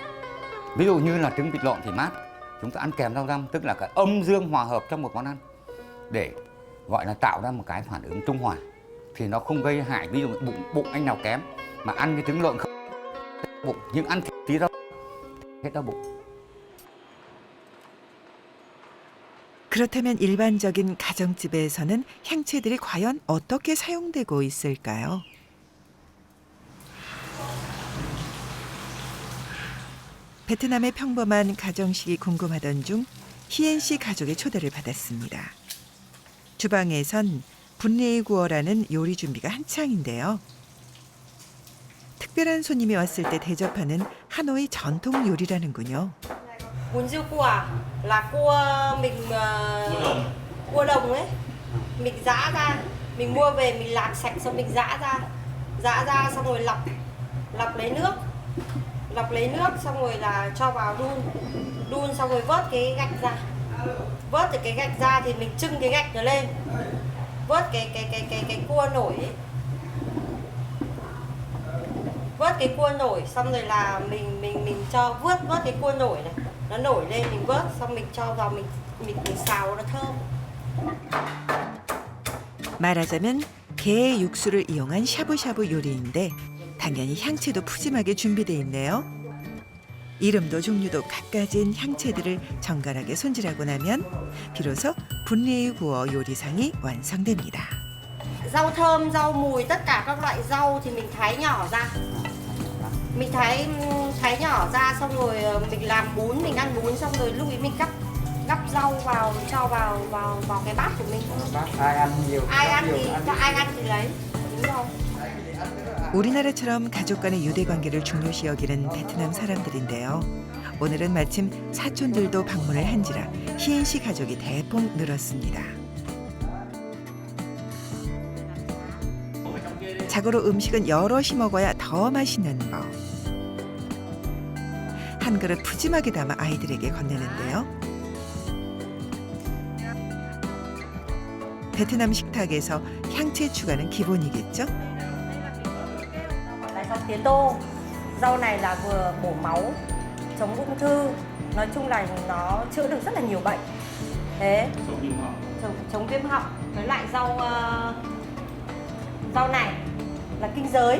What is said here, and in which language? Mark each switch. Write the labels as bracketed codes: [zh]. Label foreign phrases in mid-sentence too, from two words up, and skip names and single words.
[vi] Ví dụ như là trứng vịt lộn thì mát, chúng ta ăn kèm rau răm, tức là cái âm dương hòa hợp trong một món ăn để gọi là tạo ra một cái phản ứng trung hòa thì nó không gây hại. Ví dụ bụng anh nào kém mà ăn cái trứng lộn không bụng, nhưng ăn tí rau hết đau bụng. [ko] 그렇다면 일반적인 가정집에서는 향채들이 과연 어떻게 사용되고 있을까요? 베트남의 평범한 가정식이 궁금하던 중 희엔 씨 가족의 초대를 받았습니다. 주방에선 분리의 구어라는 요리 준비가 한창인데요. 특별한 손님이 왔을 때 대접하는 하노이 전통 요리라는군요. [vi] Bún riêu cua là cua mình cua đồng ấy, mình giã ra, mình mua về mình làm sạch xong mình giã ra xong rồi lọc lấy nước xong rồi là cho vào đun xong rồi vớt cái gạch ra, vớt được cái gạch ra thì mình trưng cái gạch nó lên, vớt cái cua nổi ấy. Vớt cái cua nổi xong rồi là mình cho vớt cái cua nổi này, nó nổi lên mình vớt xong mình cho vào mình xào nó thơm. [ko] 말하자면 게 육수를 이용한 샤브샤브 요리인데 당연히 향채도 푸짐하게 준비돼 있네요. 이름도 종류도 갖가진 향채들을 정갈하게 손질하고 나면 비로소 분리의 구어 요리상이 완성됩니다. [vi] Rau thơm, rau mùi, tất cả các loại rau thì mình thái nhỏ ra. Mình thái nhỏ ra xong rồi mình làm bún, mình ăn bún xong rồi lúc ấy mình gắp rau vào, cho vào cái bát của mình. Ai ăn nhiều, ai ăn thì lấy. Đúng rồi. [ko] 우리나라처럼 가족 간의 유대 관계를 중요시 여기는 베트남 사람들인데요. 오늘은 마침 사촌들도 방문을 한지라 희엔 씨 가족이 대폭 늘었습니다. 자고로 음식은 여럿이 먹어야 더 맛있는 법. 한 그릇 푸짐하게 담아 아이들에게 건네는데요. 베트남 식탁에서 향채 추가는 기본이겠죠? [vi] Rau tía tô. Rau này là vừa bổ máu, chống ung thư. Nói chung là nó chữa được rất là nhiều bệnh. Thế, chống viêm họng. Với lại rau này là kinh giới.